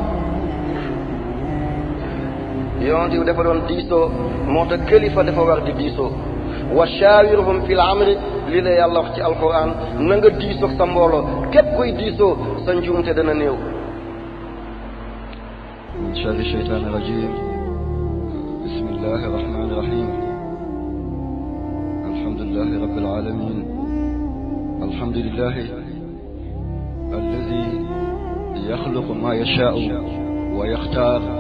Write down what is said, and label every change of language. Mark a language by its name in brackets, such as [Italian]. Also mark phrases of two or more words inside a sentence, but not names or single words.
[Wolof] yonent bi dafa doon diisoo moo tax kilifa dafa war di diisoo [Arabic] وشاورهم في الأمر [Wolof] lii la yàlla wax ci alquran na nga diisoo sa mbooloo képp kuy diisoo sa njuumte dana néew [Arabic] من شر الشيطان الرجيم بسم الله الرحمن الرحيم الحمد لله رب العالمين الحمد لله الذي يخلق ما يشاء ويختار